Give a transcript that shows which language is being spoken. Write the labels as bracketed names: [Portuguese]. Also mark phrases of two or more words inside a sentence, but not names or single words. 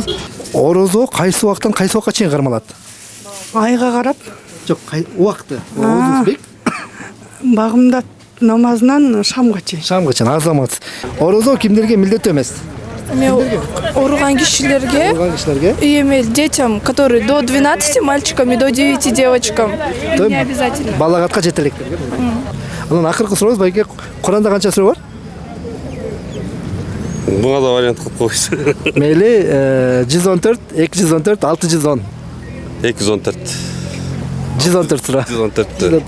[Kyrgyz] Орозо кайсы убактан кайсы убакка чейин кармалат? Айга карап. Жок, убакты. Орозобек. Багымдат намазынан шамга чейин. Шамга чейин. Азаматсыз. Орозо кимдерге милдеттүү эмес? Оруган кишилерге и эми [Russian] детям, которые до 12 мальчикам и до 9 девочкам. Не обязательно. [Kyrgyz] Балагатка жетелектерге. Анан акыркы сурообуз байке, Куранда канча суроо бар? Буга да вариант кылып койсу. Мейли 114, 214, 610. 214. 114 суроо. 114.